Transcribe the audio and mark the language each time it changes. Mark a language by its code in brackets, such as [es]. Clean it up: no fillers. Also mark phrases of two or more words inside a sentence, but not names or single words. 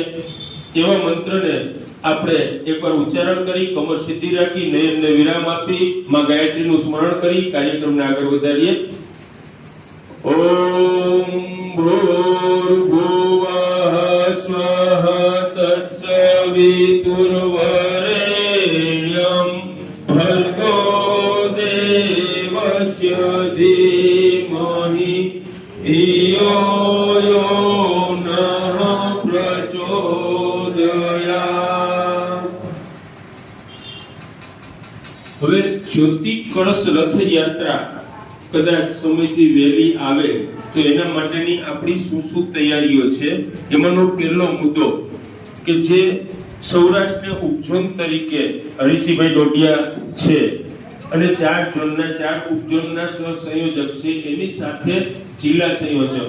[gu] એવા મંત્રને આપણે એકવાર ઉચ્ચારણ કરી, કમર સીધી રાખી, નયનને વિરામ આપી, માં ગાયત્રીનું સ્મરણ કરી કાર્યક્રમને આગળ વધારીએ. [sa] ओम भूर्भुवः स्वः तत्सवितुर्वरेण्यं भर्गो देवस्य धीमहि धियो यो नः प्रचोदयात्. [gu] હવે જ્યોતિ કળશ રથયાત્રા કદાચ સમયથી વહેલી આવે તો એના માટેની આપણી શું તૈયારીઓ છે. એમાંનો પહેલો મુદ્દો કે જે સૌરાષ્ટ્ર ઉપઝોન તરીકે હરીશભાઈ ડોડિયા છે અને 4 ઝોનના 4 ઉપઝોનના સહસંયોજક છે, એની સાથે જિલ્લા સંયોજક.